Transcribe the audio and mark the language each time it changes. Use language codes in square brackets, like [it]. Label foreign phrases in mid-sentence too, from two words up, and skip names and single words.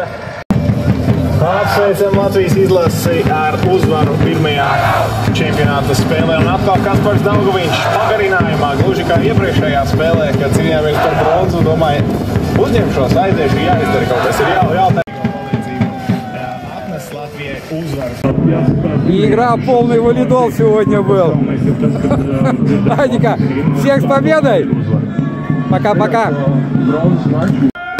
[lv] Apsveicam Latvijas izlasi ar uzvaru pirmajā čempionāta spēlē. Un atkal Kaspars Daugaviņš pagarinājumā, gluži kā iepriekšējā spēlē, kad cīnījāmies par bronzu, domāju, uzņemšos, aiziešu, jāizdara kaut kas, ir jāteikt. Atnes Latvijai uzvaru. [ru] Игра полный валидол сегодня был. Адика, всех с победой! Пока-пока!